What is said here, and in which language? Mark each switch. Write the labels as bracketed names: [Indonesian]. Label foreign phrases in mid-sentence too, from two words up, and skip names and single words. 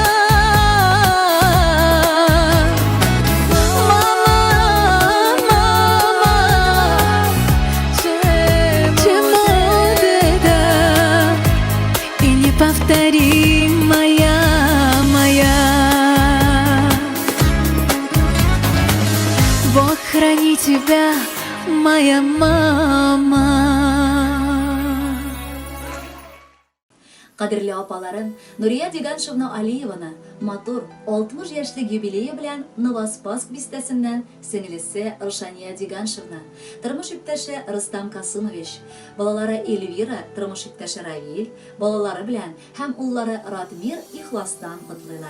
[Russian] Мама, мама, чему ты да, и неповторимая моя. Бог храни тебя, моя мама. [Tatar] Кадерле апаларым, Нурия Диганшевна Алиеваны матур 60 яшьлек юбилее белән Новоспасск бистәсеннән сеңлесе Рушания Диганшевна, тормыш иптәше Рустам Касымович, балалары Эльвира, тормыш иптәше Равил, балалары белән һәм уллары Радмир ихластан котлыйлар.